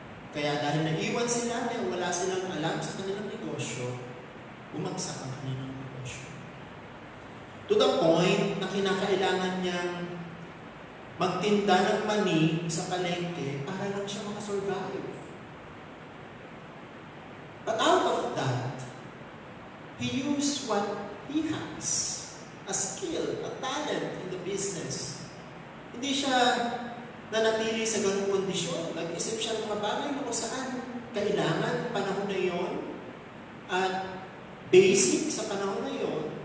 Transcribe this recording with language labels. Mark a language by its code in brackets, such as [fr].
[tl] Kaya dahil naiwan sila, wala silang alam sa kanilang negosyo, bumagsak ang kanilang negosyo. [en] To the point [tl] na kinakailangan niyang magtinda ng mani sa palengke para lang siya makasurvive. [en] But out of that, he used what he has, a skill, a talent in the business. [tl] Hindi siya nanatili sa ganung kondisyon. Nag-isip siya ng mga bagay na kung saan kailangan panahon na yon at basic sa panahon na yon.